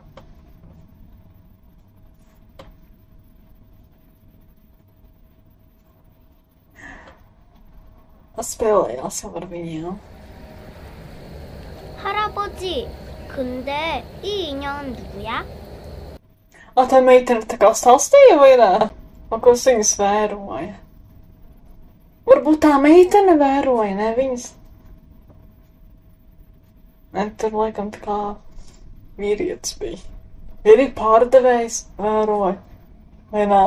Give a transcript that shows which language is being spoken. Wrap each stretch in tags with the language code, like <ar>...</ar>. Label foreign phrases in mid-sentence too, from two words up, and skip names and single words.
<lv>Spēlējās jau ar viņiem.</lv> <ko>할아버지, 근데 이 인형은 누구야?</ko> <lv>Tā meitene tā kā stāstīja, vai nē? Ko viņus vēroja? Varbūt tā meitene vēroja, ne viņas? Ne, tur laikam tā kā vīrietis bija. Arī pārdevējs vēroja, vai nē?</lv>